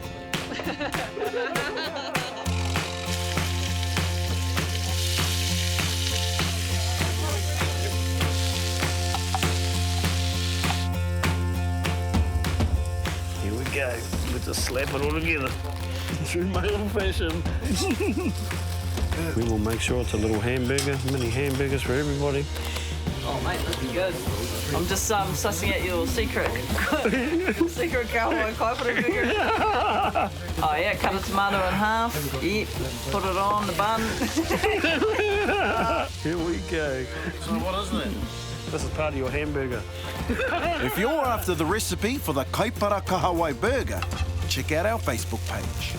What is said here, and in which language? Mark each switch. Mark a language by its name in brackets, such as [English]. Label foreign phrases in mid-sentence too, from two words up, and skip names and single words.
[English] Go. We just slap it all together. True male fashion. We will make sure it's a little hamburger, mini hamburgers for everybody. Oh, mate, this is good. I'm just sussing out your secret. Secret kahawai kaipara burger. Oh, yeah, cut a tomato in half. Yep, put it on the bun. Here we go. So what is that? This is part of your hamburger. If you're after the recipe for the Kaipara kahawai burger, check out our Facebook page.